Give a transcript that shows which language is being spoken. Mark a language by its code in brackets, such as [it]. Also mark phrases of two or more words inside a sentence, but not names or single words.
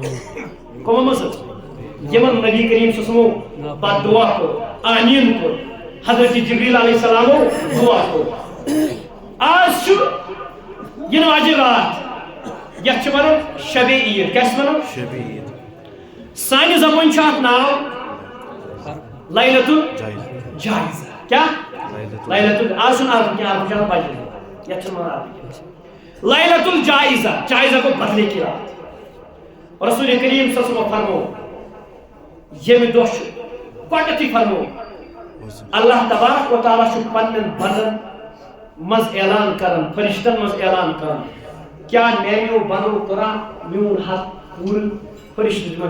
[ks] حظ یِمن نبی کریم [ar] صلی اللہ علیہ وسلم [ks] پتہٕ دعا کوٚر آمیٖن کوٚر حضرت جبریل [ar] علیہ السلامو [ks] دعا کوٚر آز چھُ یِنہٕ واجیٚنۍ راتھ یتھ چھِ ونان شبِ عیٖد کیٛاہ چھِ ونان سانہِ زبٲنۍ چھُ اتھ ناو [ar] لیلۃ الجائزہ [ks] کیٛاہ لیلۃ آز چھُنہٕ عربی کینٛہہ عربی چھُ آسان بجہِ یتھ چھُنہٕ ونان عربی کینٛہہ لیلۃ الجائزہ جائزہ گوٚو [ur] بدلے کی رات [ks] رسول کریم [ar] صلی اللہ علیہ وسلم [ks] فرمو ییٚمہِ دۄہ چھُ گۄڈنٮ۪تھٕے فرمو [ar] اللہ تبارک و تعالیٰ [ks] چھُ پننٮ۪ن بندن منٛز اعلان کران فرشتن منٛز اعلان کران کیٛاہ میانیو بندو کوٚرا میون حق پوٗرٕ فرشتہٕ دِوان